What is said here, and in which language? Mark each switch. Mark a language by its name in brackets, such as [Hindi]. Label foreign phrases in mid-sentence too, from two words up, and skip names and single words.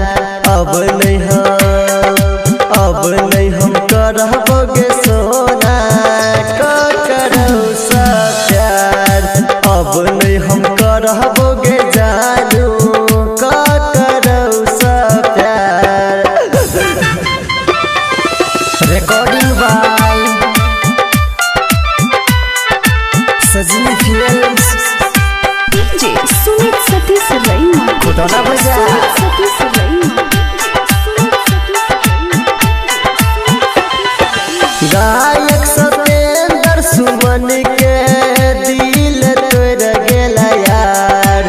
[Magahi] अब नहीं हम करबो गे सोना करौ सा प्यार। अब नहीं हम करबो गे जानू करौ सा प्यार। [English] Recording by Sajni Films. डीजे सुमित सतीश रैना, [Magahi] खुटौना बजा। सुमित सतीश रैना। गायक सतेंद्र सुमन के दिल तोड़ गेला यार।